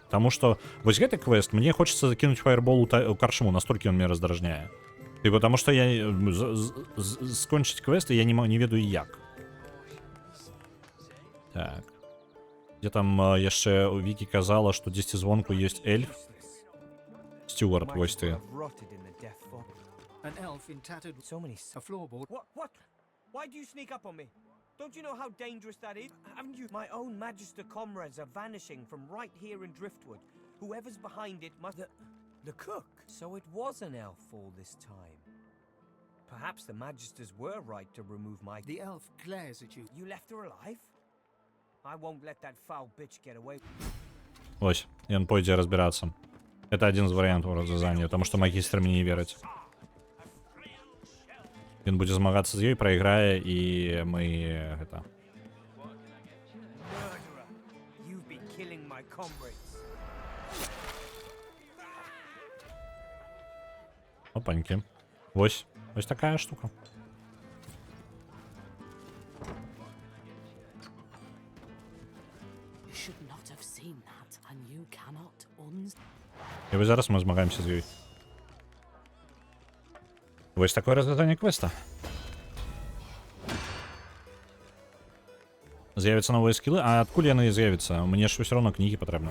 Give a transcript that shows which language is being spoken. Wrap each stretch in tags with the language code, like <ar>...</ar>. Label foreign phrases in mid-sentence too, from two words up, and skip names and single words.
<be>Таму што вось гэты квест, мне хочацца закінуць фаербол у карчму, настолькі ён мне раздражняе. І потому што я скончыць квесты я не ведаю як. Так. Дзе там яшчэ у Вікі казала, што дзесьці звонку ёсць эльф. Стюарт, вось ты.</be> <en>An elf in tattered So many. a floorboard. What? Why do you sneak up on me? Don't you know how dangerous that is? Haven't you? My own Magister comrades are vanishing from right here in Driftwood. Whoever's behind it must. The cook. So it was an elf all this time. Perhaps the Magisters were right to remove my. The elf glares at you. You left her alive? I won't let that foul bitch get away.</en> <be>Ось, ён пойдзе разбірацца. Это адзін з варыянтаў развязання, таму што магістр мне не верыць. Ён будзе змагацца з ёй, прайграе, і мы гэта...</be> <en>Murderer, you've been killing my comrades.</en> <ru>Опаньки.</ru> <uk>Ось такая штука.</uk> <en>You should not have seen that, and you cannot</en> <uk>І ось зараз ми змагаємося з ёй. Ось такое розв'язання квеста. З'являться нові скіли, а откуль яны з'являться? Мені ж все одно книги потрібні.</uk>